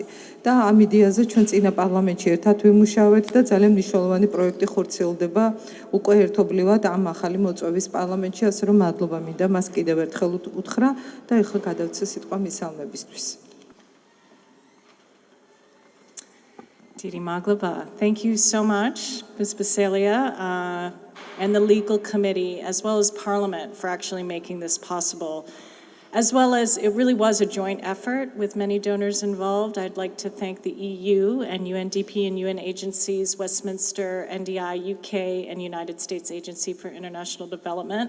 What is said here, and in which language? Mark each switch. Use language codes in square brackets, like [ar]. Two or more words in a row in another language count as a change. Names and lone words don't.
[ka] და ამ იდეაზე ჩვენ წინა პარლამენტში ერთად ვიმუშავეთ და ძალიან მნიშვნელოვანი პროექტი ხორციელდება უკვე ერთობლივად ამ ახალი მოწვევის პარლამენტში, ასე რომ მადლობა მინდა მას კიდევ ერთხელ უთხრა და ეხლა გადავცე სიტყვა მისალმებისთვის. დიდი მადლობა, [en] thank you so much, Ms. Basalia, and the legal committee, as well as Parliament, for actually making this possible. as well as it really was a joint effort with many donors involved. I'd like to thank the EU and UNDP and UN agencies, Westminster, NDI, UK, and United States Agency for International Development.